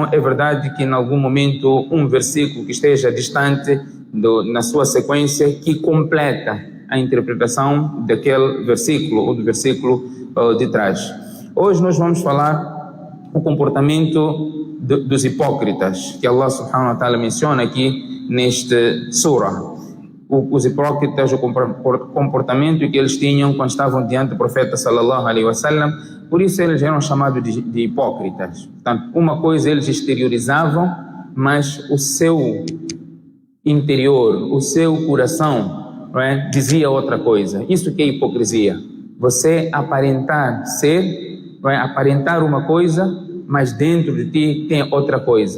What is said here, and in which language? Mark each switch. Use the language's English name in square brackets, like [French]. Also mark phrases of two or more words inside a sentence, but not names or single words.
[Portuguese] É verdade que em algum momento um versículo que esteja distante na sua sequência que completa a interpretação daquele versículo ou do versículo de trás. Hoje nós vamos falar o comportamento dos hipócritas, que Allah [Arabic] سبحانه وتعالى [Portuguese] menciona aqui neste Sura. Os hipócritas, o comportamento que eles tinham quando estavam diante do profeta [Arabic] صلى الله عليه وسلم, [Portuguese] por isso eles eram chamados de hipócritas. Portanto, uma coisa eles exteriorizavam, mas o seu interior, o seu coração, não é, dizia outra coisa. Isso que é hipocrisia. Você aparentar ser, não é, aparentar uma coisa, mas dentro de ti tem outra coisa.